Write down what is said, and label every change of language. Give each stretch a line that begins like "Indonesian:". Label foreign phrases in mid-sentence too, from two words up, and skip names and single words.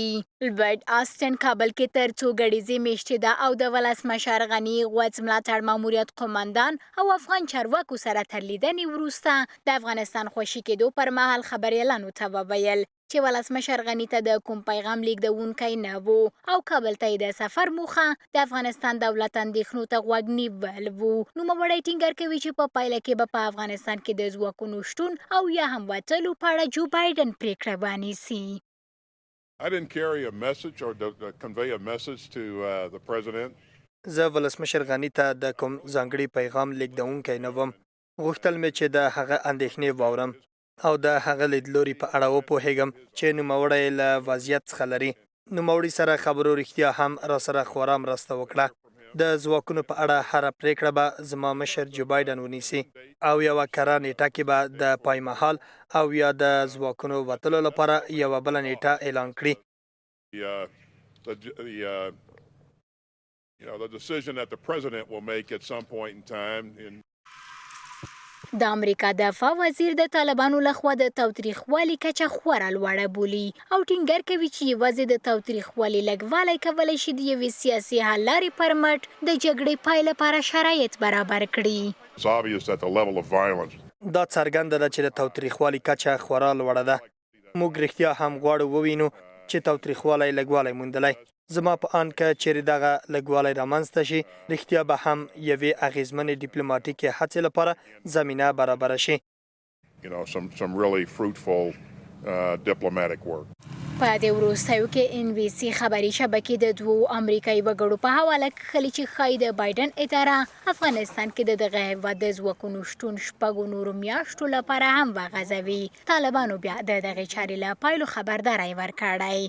Pashto: لیوت آستن کابل کې تر څو ګړیزې میاشتې ده او د ولسمشر غني غوڅ ملاتړ ماموریت قومندان او افغان چارواکو سره تر لیدنې وروسته د افغانستان خوشي کېدو پر مهال خبریالانو ته وویل چې ولسمشر غني ته د کوم پیغام لیږدونکی نه و او کابل ته د سفر موخه د افغانستان دولت اندېښنو ته غوږ نیول و. نوموړی ټینګار کوي چې په پایله کې به په افغانستان کې د ځواکونو شتون او یا هم وتلو په اړه جو بایډن پرېکړه ونیسي.
English: I didn't carry a message or to convey a message to the president.
Pashto: زه ولسمشر غني ته د کوم ځانګړي پیغام لیږدونکی نه وم. غوښتل مې چې د هغه اندېښنې واورم او د هغه لیدلوري په اړه وپوهیږم چې نوموړی له وضعیت څخه لري. نوموړي سره خبرو رښتیا هم را سره خورا مرسته وکړه. د ځواکونو په اړه هره پرېکړه به زما مشر جو بایډن ونیسي او یوه کره نیټه کې به د پایمهال او یا د ځواکونو وتلو لپاره یوه بله نیټه اعلان کړي.
English: The decision that the president will make at some point in time.
Pashto: د امریکا دفاع وزیر د طالبانو لخوا د تاوتریخوالي کچه خورا لوړه بولي او ټینګار کوي چې یوازې د تاوتریخوالي لږوالی کولی شي د یوې سیاسي حل لارې پر مټ د جګړې پای لپاره شرایط برابر کړي.
English: It's obvious that the level of violence.
Pashto: دا څرګنده ده چې د تاوتریخوالي کچه خورا لوړه ده. موږ رښتیا هم غواړو ووینو چې تاوتریخوالی لږوالی موندلی. زما په آن که چیرې دغه لږوالی رامنځته شي رښتیا به هم یوې اغیزمنې ډیپلوماټیکې هڅې لپاره زمینه برابره شي.
English: Some really fruitful diplomatic work.
Pashto: په دې وروستیو کې NBC خبري شبکې د دوو امریکایي وګړو په حواله کړي چې ښایي د بایډن اداره افغانستان کې د دغه هیواد د ځواکونو شتون شپږو نورو میاشتو لپاره هم وغځوي. طالبانو بیا د دغې چارې له پایلو خبرداری ورکړی.